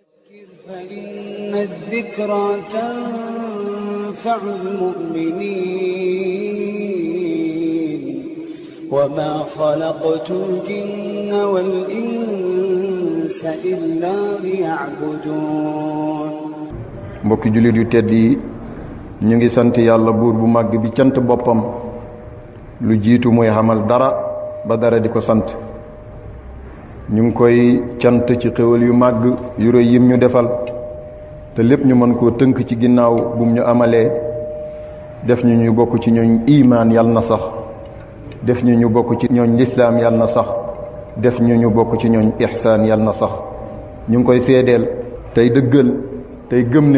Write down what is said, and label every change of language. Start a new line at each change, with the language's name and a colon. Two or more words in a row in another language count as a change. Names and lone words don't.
Arabic: فإن الذكرى تنفع المؤمنين وما خلقت الجن والإنس إلا ليعبدون
Wolof: mbokki jullit yu tedd yi ñu ngi sant yàlla buur bu màgg bi cant boppam lu jiitu muy xamal dara ba dara di ko sant ñu ngi koy cant ci xéwal yu màgg yu rëy yim ñu defal te lépp ñu mën koo tënk ci ginnaaw bum ñu amalee def ñu bokk ci ñooñ imaan yàlla na sax def ñu bokk ci ñooñ lislaam yàlla na sax def ñu bokk ci ñooñ ihsaan yàlla na sax ñu ngi koy seedeel tey dëggal tey gëm ne